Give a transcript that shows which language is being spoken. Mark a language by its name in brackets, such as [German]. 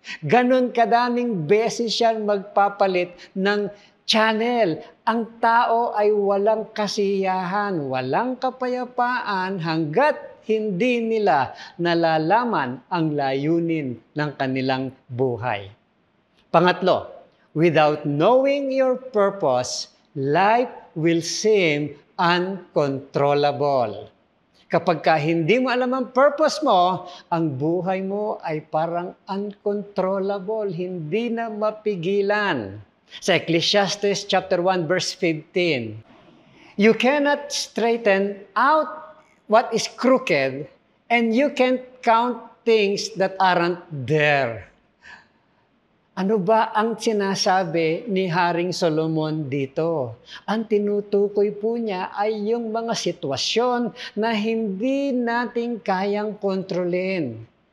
[Filipino] Ganon kadaming beses siya magpapalit ng channel. Ang tao ay walang kasiyahan, walang kapayapaan hanggat hindi nila nalalaman ang layunin ng kanilang buhay. [English] Pangatlo, without knowing your purpose, life will seem uncontrollable. [Filipino] Kapag hindi mo alam ang purpose mo, ang buhay mo ay parang uncontrollable, hindi na mapigilan. [English] Sa Ecclesiastes chapter 1 verse 15, you cannot straighten out what is crooked, and you can't count things that aren't there. [Filipino] Ano ba ang sinasabi ni Haring Solomon dito? Ang tinutukoy po niya ay yung mga sitwasyon na hindi natin kayang kontrolin.